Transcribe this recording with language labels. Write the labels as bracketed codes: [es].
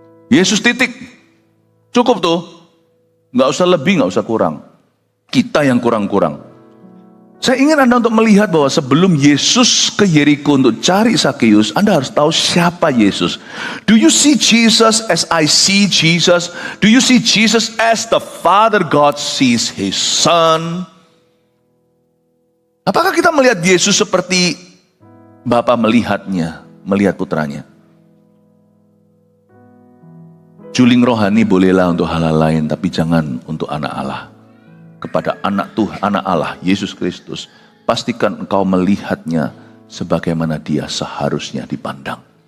[id] Yesus titik, cukup tuh, nggak usah lebih, nggak usah kurang. Kita yang kurang-kurang. Saya ingin Anda untuk melihat bahwa sebelum Yesus ke Yeriko untuk cari Sakeus, Anda harus tahu siapa Yesus. [en] Do you see Jesus as I see Jesus? Do you see Jesus as the Father God sees His Son? [id] Apakah kita melihat Yesus seperti Bapa melihatnya, melihat putranya? Juling rohani bolehlah untuk hal-hal lain, tapi jangan untuk anak Allah. Kepada anak Tuhan, anak Allah, Yesus Kristus, pastikan engkau melihatnya sebagaimana dia seharusnya dipandang.